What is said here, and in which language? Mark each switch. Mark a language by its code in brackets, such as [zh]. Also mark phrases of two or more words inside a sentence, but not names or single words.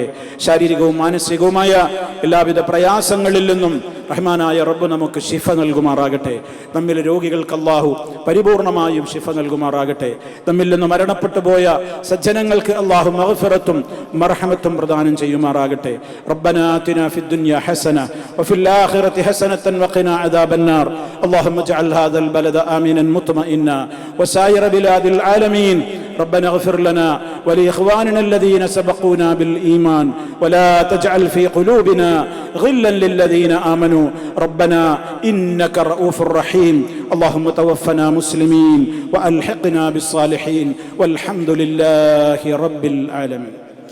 [ml] ശാരീരികവും മാനസികവുമായ എല്ലാവിധ പ്രയാസങ്ങളിൽ നിന്നും റഹ്മാനായ റബ്ബ് നമുക്ക് ശിഫ നൽകുമാറാകട്ടെ. നമ്മിൽ രോഗികൾക്ക് അല്ലാഹു പരിപൂർണമായും ശിഫ നൽകുമാറാകട്ടെ. നമ്മിൽ നിന്ന് മരണപ്പെട്ടു പോയ സജ്ജനങ്ങൾക്ക് അല്ലാഹു മഗ്ഫിറത്തും മർഹമത്തും പ്രദാനം ചെയ്യുമാറാകട്ടെ. [ar] ربنا آتنا في الدنيا حسنة وفي الآخرة حسنة وقنا عذاب النار. اللهم اجعل هذا البلد آمنا مطمئنا وسائر بلاد العالمين ربنا اغفر لنا ولإخواننا الذين سبقونا بالإيمان ولا تجعل في قلوبنا غلا للذين آمنوا ربنا إنك رؤوف رحيم اللهم توفنا مسلمين وألحقنا بالصالحين والحمد لله رب العالمين.